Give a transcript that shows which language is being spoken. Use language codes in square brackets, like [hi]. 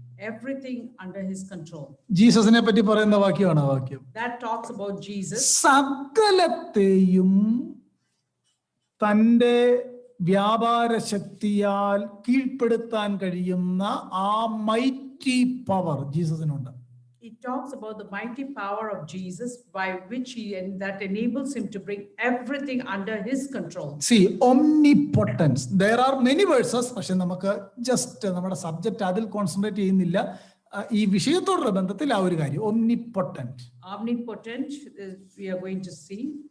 [en] Everything under his control. [ml] ജീസസിനെ പറ്റി പറയുന്ന വാക്യമാണ് ആ വാക്യം. [en] That talks about Jesus. [ml] സകലത്തെയും തന്റെ വ്യാപാര ശക്തിയാൽ കീഴ്പ്പെടുത്താൻ കഴിയുന്ന ആ mighty power ജീസസിനുണ്ട്. [en] It talks about the mighty power of Jesus by which that enables him to bring everything under his control. See, omnipotence. There are many verses, [ml] പക്ഷെ നമുക്ക് just നമ്മുടെ subject അതിൽ കോൺസെൻട്രേറ്റ് ചെയ്യുന്നില്ല. ഈ വിഷയത്തോടുള്ള ബന്ധത്തിൽ ആ ഒരു കാര്യം omnipotent. [en] Omnipotent we are going to see.